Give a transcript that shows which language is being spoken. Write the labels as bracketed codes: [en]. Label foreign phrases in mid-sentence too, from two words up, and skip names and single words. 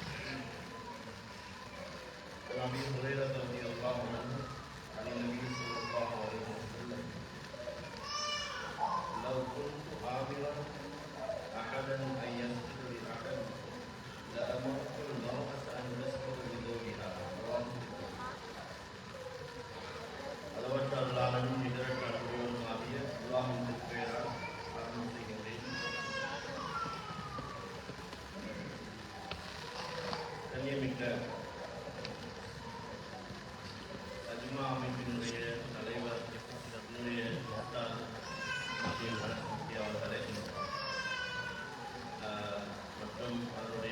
[ar] عن أبي هريرة رضي الله عنه عن النبي صلى الله عليه وسلم لو كنت آمرا أحدا أن يسجد لأحد لأمرت المرأة أن تسجد لزوجها. رواه مسلم. [ta] அளவற்ற அருளாளனும் நிகரற்ற அன்புடையோனும் ஆகிய அல்லாஹ்வின் திருப்பெயரால் ஆரம்பம் செய்கின்றேன். கண்ணியமிக்க அஜ்மா அமைப்பினுடைய தலைவர் என்னுடைய உஸ்தாத் முஃப்தி அவர்களே மற்றும் அதனுடைய